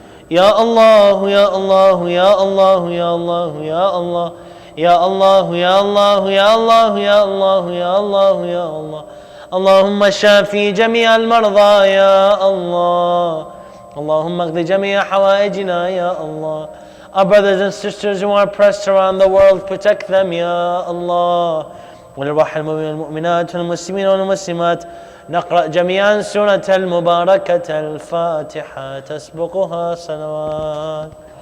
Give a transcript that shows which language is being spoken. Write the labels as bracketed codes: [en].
[ar] يا الله يا الله يا الله يا الله يا الله يا الله يا الله يا الله يا الله يا الله يا الله. اللهم شافي جميع المرضى يا الله. اللهم اقض جميع حوائجنا يا الله. [en] Our brothers and sisters who are pressed around the world, protect them [ar] يا الله. ولروح المؤمنين والمؤمنات والمسلمين والمسلمات نقرأ جميعا سورة المباركة الفاتحة تسبقها صلوات.